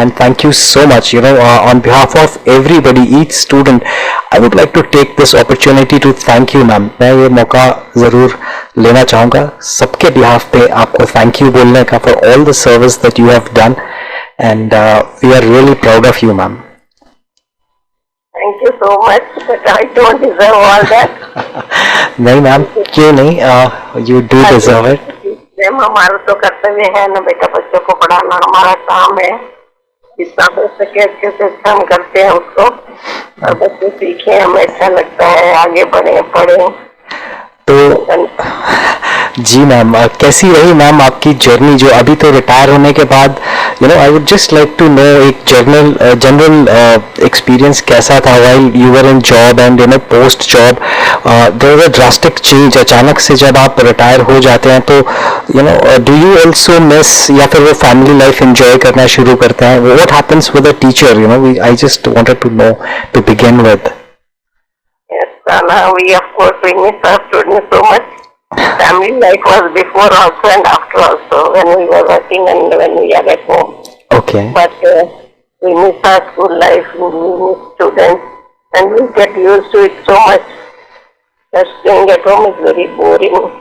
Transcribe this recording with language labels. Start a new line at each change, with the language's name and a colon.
English: And thank you so much, you know, on behalf of everybody, each student, I would like to take this opportunity to thank you ma'am.
Hindi: मैं ये मौका जरूर लेना चाहूंगा सबके behalf पे आपको थैंक यू बोलने का
English: For all the service that you have done and we are really proud of you ma'am. Thank you so much, but I don't deserve all that.
Hindi: नहीं मैम, क्यों नहीं,
English: you do deserve it.
Hindi: Ma'am हमारा तो कर्तव्य है ना बेटा, बच्चों को पढ़ाना हमारा काम है। जितना हो सके अच्छे से हम करते हैं उसको और बच्चे सीखे, हमें अच्छा लगता है, आगे बढ़े पढ़े। तो जी मैम, कैसी रही मैम आपकी जर्नी जो अभी तो रिटायर होने के बाद, you know,
English: I would just like to know
Hindi: एक जनरल एक्सपीरियंस कैसा था
English: While you were in job and you know post job there was a drastic change.
Hindi: अचानक से जब आप रिटायर हो जाते हैं तो you know
English: do you also miss
Hindi: या फिर वो फैमिली लाइफ एंजॉय करना शुरू करते हैं?
English: What happens with a teacher, you know, I just wanted to know to begin with. Yes, Sana, we of course we miss our students so much. Family life was before also and after also, when we were working and when we are at home. Okay. But we miss our school life, we miss students, and we get used to it so much that staying at home is very boring.